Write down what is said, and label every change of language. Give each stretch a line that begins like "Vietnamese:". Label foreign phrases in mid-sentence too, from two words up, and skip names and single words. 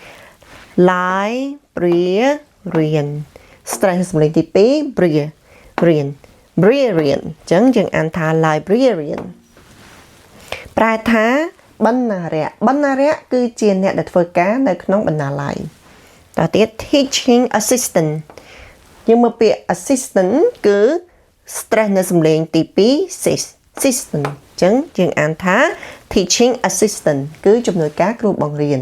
English: librarian stress
Khmer: សំឡេងទី2 brilliant អញ្ចឹងយើងអានថា librarian ប្រែថាបណ្ណារៈគឺជាអ្នកដែលធ្វើការនៅក្នុងបណ្ណាល័យតទៀត
English: teaching assistant
Khmer: យើងមើលពាក្យ assistant គឺ stress នៅសំឡេងទី2 assistant អញ្ចឹងយើងអានថា
English: teaching assistant
Khmer: គឺជំនួយការគ្រូបង្រៀន